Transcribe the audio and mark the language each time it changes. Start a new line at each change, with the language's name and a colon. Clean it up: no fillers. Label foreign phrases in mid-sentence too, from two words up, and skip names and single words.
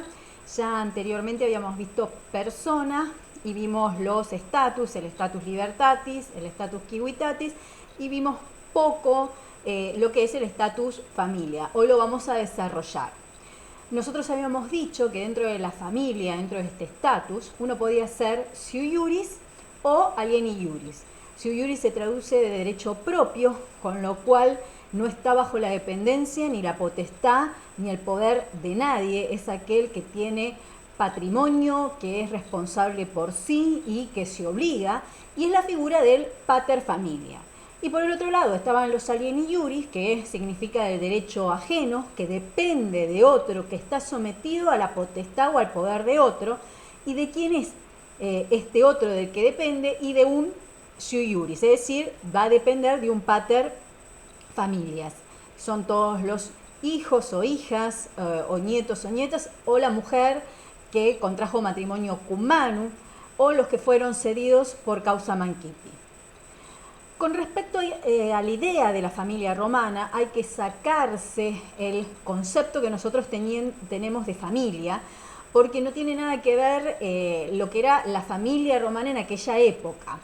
Spanish: Ya anteriormente habíamos visto persona y vimos los estatus, el estatus libertatis, el estatus civitatis y vimos poco lo que es el estatus familia. Hoy lo vamos a desarrollar. Nosotros habíamos dicho que dentro de la familia, dentro de este estatus, uno podía ser
Latin: sui iuris
Spanish: o
Latin: alieni iuris. Sui iuris
Spanish: se traduce de derecho propio, con lo cual no está bajo la dependencia ni la potestad ni el poder de nadie. Es aquel que tiene patrimonio, que es responsable por sí y que se obliga, y es la figura del
Latin: pater familia.
Spanish: Y por el otro lado estaban los
Latin: alieni iuris,
Spanish: que significa el derecho ajeno, que depende de otro, que está sometido a la potestad o al poder de otro, y de quién es este otro del que depende, y de un
Latin: sui iuris,
Spanish: es decir, va a depender de un
Latin: pater familias.
Spanish: Son todos los hijos o hijas, o nietos o nietas, o la mujer que contrajo matrimonio
Latin: cum manu,
Spanish: o los que fueron cedidos por
Latin: causa mancipi.
Spanish: Con respecto a la idea de la familia romana, hay que sacarse el concepto que nosotros tenemos de familia, porque no tiene nada que ver lo que era la familia romana en aquella época.